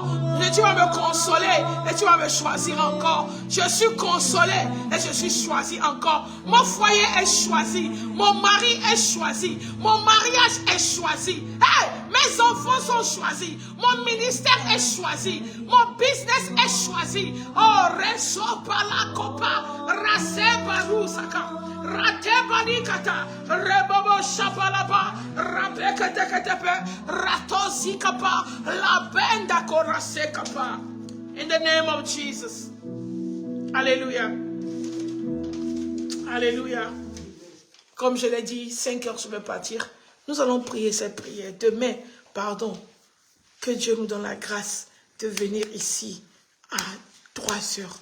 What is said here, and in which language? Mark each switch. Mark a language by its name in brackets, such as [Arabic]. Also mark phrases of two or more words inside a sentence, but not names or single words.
[French] Tu vas me consoler et tu vas me choisir encore. Je suis consolé et je suis choisi encore. Mon foyer est choisi. Mon mari est choisi. Mon mariage est choisi. Hey, mes enfants sont choisis. Mon ministère est choisi. Mon business est choisi. Oh, reso pala kopa, rase barusaka, rate banikata, rebobo shapalaba, rabekateketepe, ratosi kapa, la benda korase kapa. [English] In the name of Jesus. [French] Alléluia. Alléluia. Comme je l'ai dit, 5 heures je vais partir. Nous allons prier cette prière. Demain, que Dieu nous donne la grâce de venir ici à 3 heures.